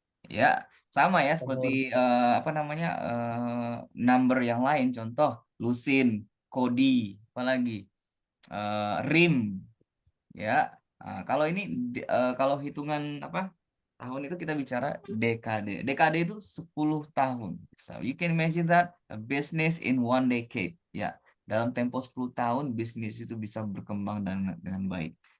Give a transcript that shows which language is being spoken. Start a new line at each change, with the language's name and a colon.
Indonesian: Ya, sama ya seperti apa namanya number yang lain. Contoh lusin, kodi, apalagi rim. Ya, kalau ini kalau hitungan apa tahun itu kita bicara dekade. Dekade itu 10 tahun.
English: So you can imagine that a business in 1 decade.
Indonesian: Ya, dalam tempo 10 tahun bisnis itu bisa berkembang dengan baik.